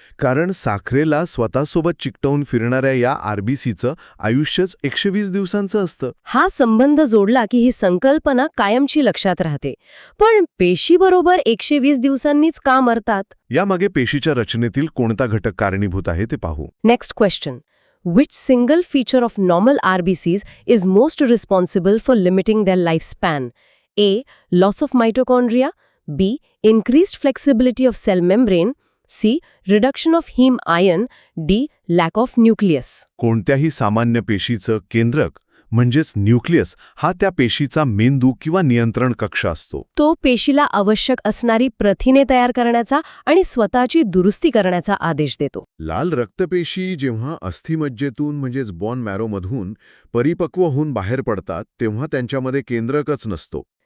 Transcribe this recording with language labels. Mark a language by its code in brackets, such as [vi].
[mr] कारण साखरेला स्वतःसोबत चिकटवून फिरणाऱ्या या आरबीसीचं आयुष्यच 120 दिवसांचं असतं. हा संबंध जोडला की ही संकल्पना कायमची लक्षात राहते. पण पेशीबरोबर 120 दिवसांनीच का मरतात? यामागे पेशीच्या रचनेतील कोणता घटक कारणीभूत आहे ते पाहू. [en] Next question. Which single feature of normal RBCs is most responsible for limiting their lifespan? A. Loss of mitochondria, B. Increased flexibility of cell membrane, C. Reduction of heme iron, D. Lack of nucleus. [mr] कोणत्याही सामान्य पेशीचं केंद्रक म्हणजेच nucleus हा त्या पेशीचा मेंदू किंवा नियंत्रण कक्ष असतो. तो पेशीला आवश्यक असणारी प्रथिने तयार करण्याचा आणि स्वतःची दुरुस्ती करण्याचा आदेश देतो. लाल रक्तपेशी जेव्हा अस्थिमज्जेतून म्हणजेच बॉन मॅरोमधून परिपक्व होऊन बाहेर पडतात तेव्हा त्यांच्यामध्ये केंद्रकच नसतो.